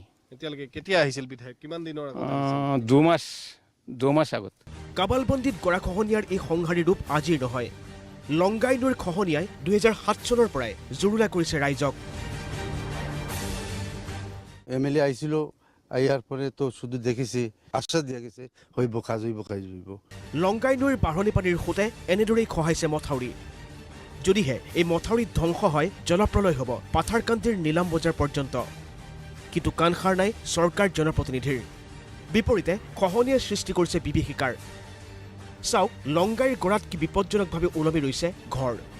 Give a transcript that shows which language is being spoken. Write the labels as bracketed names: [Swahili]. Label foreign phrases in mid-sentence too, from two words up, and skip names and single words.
[Assamese] এতিয়ালৈকে কেতিয়া আহিছিল বিধায়ক? কিমান দিনৰ আগত? 2 মাস আগত। কাবালবন্দীত গৰাখহনীয়াৰ এই সংহাৰী ৰূপ আজিৰ নহয়। লংগাই নৈৰ খহনীয়াই 2007 চনৰ পৰাই জুৰুলা কৰিছে ৰাইজক। MLA আহিছিল, [Bangla] আইয়ার পরে তো শুধু দেখেছি, আশ্বাস দিয়া গেছে হইব, কাজ হইব, কাজ হইব। [Assamese] লংগাই নৈৰ বাঢ়নি পানীৰ সোঁতে এনেদৰেই খহাইছে মথাউৰি। যদিহে এই মথাউৰি ধ্বংস হয়, জলপ্ৰলয় হ'ব পাথাৰকান্দিৰ নীলাম বজাৰ পৰ্যন্ত। কিন্তু কাণসাৰ নাই চৰকাৰ জনপ্ৰতিনিধিৰ। বিপৰীতে খহনীয়াই সৃষ্টি কৰিছে বিভীষিকাৰ। চাওক, লংগাইৰ গৰাত কি বিপদজনকভাৱে ওলমি ৰৈছে ঘৰ।